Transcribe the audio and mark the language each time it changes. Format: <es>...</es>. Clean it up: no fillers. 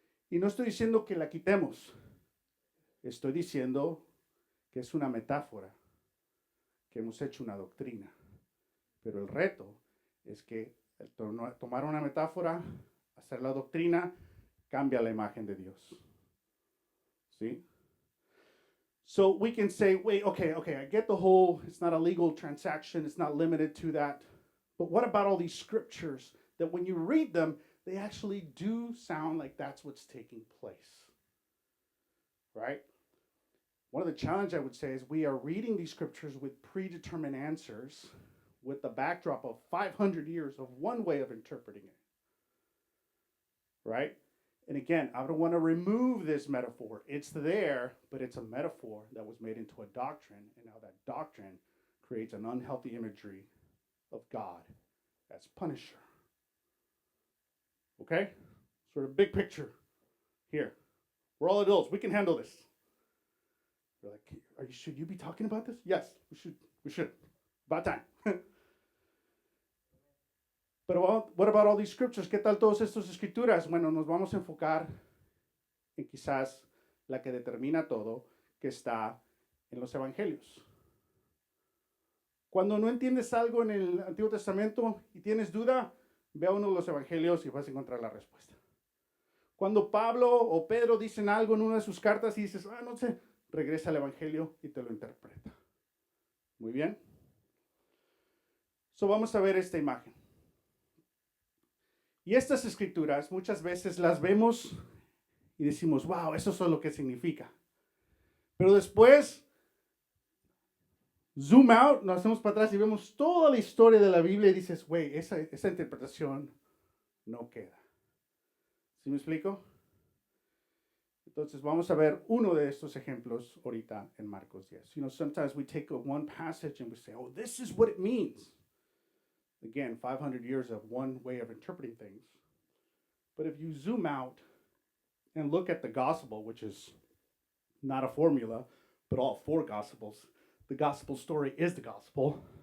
<es>Y no estoy diciendo que la quitemos. Estoy diciendo que es una metáfora, que hemos hecho una doctrina. Pero el reto es que tomar una metáfora, hacer la doctrina, cambia la imagen de Dios. ¿Sí?</es> <en>So we can say, wait, okay, I get the whole, it's not a legal transaction, it's not limited to that. But what about all these scriptures that when you read them, they actually do sound like that's what's taking place? Right? One of the challenges I would say is we are reading these scriptures with predetermined answers with the backdrop of 500 years of one way of interpreting it. Right? And again, I don't want to remove this metaphor. It's there, but it's a metaphor that was made into a doctrine, and now that doctrine creates an unhealthy imagery of God as Punisher. Okay? Sort of big picture here. We're all adults. We can handle this. You're like, should you be talking about this? Yes, we should. We should. About time. Pero what about all these scriptures?</en> <es>¿Qué tal todas estas escrituras? Bueno, nos vamos a enfocar en quizás la que determina todo, que está en los evangelios. Cuando no entiendes algo en el Antiguo Testamento y tienes duda, ve a uno de los evangelios y vas a encontrar la respuesta. Cuando Pablo o Pedro dicen algo en una de sus cartas y dices, no sé, regresa al evangelio y te lo interpreta. Muy bien. So vamos a ver esta imagen. Y estas escrituras muchas veces las vemos y decimos, wow, eso es lo que significa. Pero después,</es> <en>zoom out,</en> <es>nos hacemos para atrás y vemos toda la historia de la Biblia y dices, güey, esa interpretación no queda. ¿Sí me explico? Entonces vamos a ver uno de estos ejemplos ahorita en Marcos 10.</es> <en>You know, sometimes we take one passage and we say, oh, this is what it means. Again, 500 years of one way of interpreting things. But if you zoom out and look at the gospel, which is not a formula, but all four gospels, the gospel story is the gospel.</en>